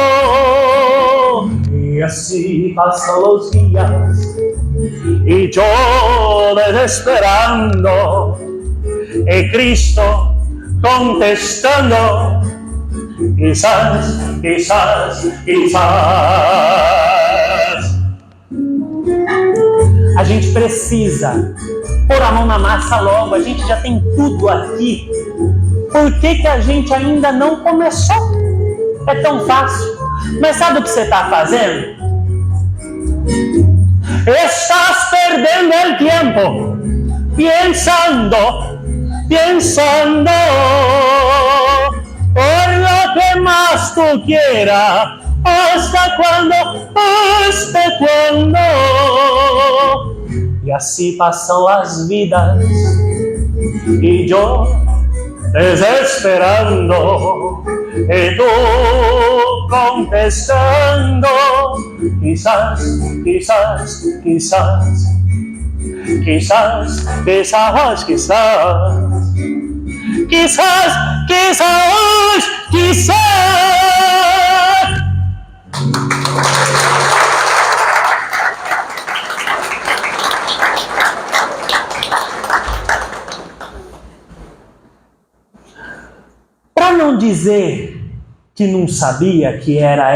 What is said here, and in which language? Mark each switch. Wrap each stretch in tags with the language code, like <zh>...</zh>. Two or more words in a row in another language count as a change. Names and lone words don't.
<es>Y así pasan los días y yo desesperando, y Cristo contestando, quizás, quizás, quizás.</es> <pt>A gente precisa pôr a mão na massa logo, a gente já tem tudo aqui. Por que a gente ainda não começou? É tão fácil. Mas sabe o que você está fazendo?</pt> <es>Estás perdendo el tiempo pensando por lo que más tú quieras. ¿Hasta cuándo? ¿Hasta cuándo?</es> <pt>E assim passam as vidas</pt> <es>y yo desesperando, y tú contestando, quizás, quizás, quizás, quizás, quizás, quizás, quizás, quizás, quizás.</es> <pt>Para não dizer que não sabia que era</pt>